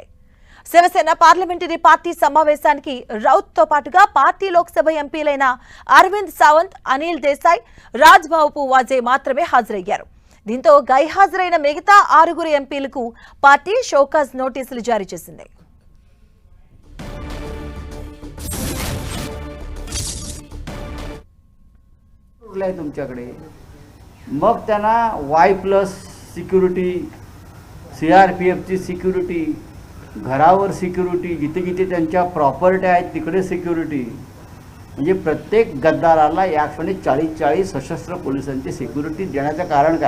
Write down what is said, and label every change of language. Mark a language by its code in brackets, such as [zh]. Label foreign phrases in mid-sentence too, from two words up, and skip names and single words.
[te] శివసేన పార్లమెంటరీ పార్టీ సమావేశానికి రౌత్ తో పాటుగా పార్టీ లోక్సభ ఎంపీలైన అరవింద్ సావంత్, అనిల్ దేశాయ్, రాజ్బాబు వాజే మాత్రమే హాజరయ్యారు. దీంతో గైహాజరైన మిగతా 6 ఎంపీలకు పార్టీ షోకాజ్ నోటీసులు జారీ చేసింది. [mr] तुमच्याकडे मग त्यांना Y+ सिक्युरिटी, CRPFची सिक्युरिटी, घरावर सिक्युरिटी, जिथे जिथे त्यांच्या प्रॉपर्टी आहेत तिकडे सिक्युरिटी, म्हणजे प्रत्येक गद्दाराला याक्षणी 40 सशस्त्र पोलिसांची सिक्युरिटी देण्याचं कारण काय?